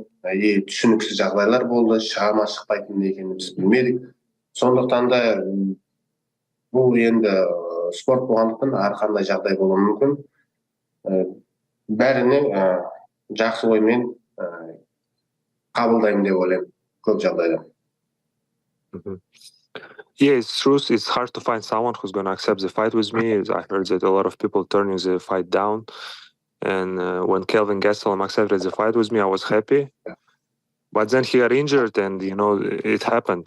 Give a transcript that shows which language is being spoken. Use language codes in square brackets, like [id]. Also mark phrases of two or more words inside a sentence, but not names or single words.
[kk] Түсініксіз жағдайлар болды, шыға ма шықпайтын екенін біз білмедік. Сондықтан да бұл енді спорт болғандықтан әрқандай жағдай болуы мүмкін. Бәріне жақсы оймен қабылдаймын деп ойлаймын көп жағдайда. [en] Yeah, it's true. It's hard to find someone who's going to accept the fight with me. I heard that a lot of people turning the fight down. And when Kelvin Gastelum accepted the fight with me, I was happy. But then he got injured, and it happened.